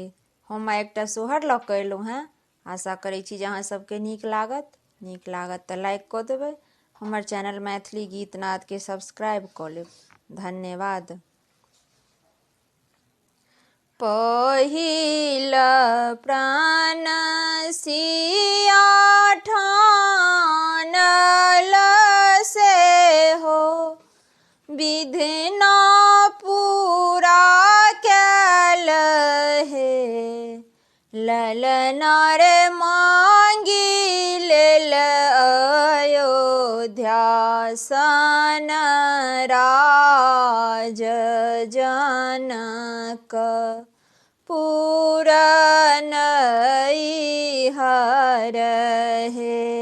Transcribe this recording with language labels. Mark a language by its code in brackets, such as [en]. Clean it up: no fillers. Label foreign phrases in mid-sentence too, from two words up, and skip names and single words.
[mai] हम एकटा सोहर लऽ कऽ एलहुँ हेँ। आशा करै छी जे अहाँ सबके नीक लागत तऽ लाइक कऽ देबै। हमर चैनल मैथिली गीत नादके सब्सक्राइब कऽ लेब। धन्यवाद। पहिल प्राण सिया ठानल से हो, विधना पूरा कैल हे। ललना रे मांगी लेल अयोध्या सन राज जनक, पूरन हर हे।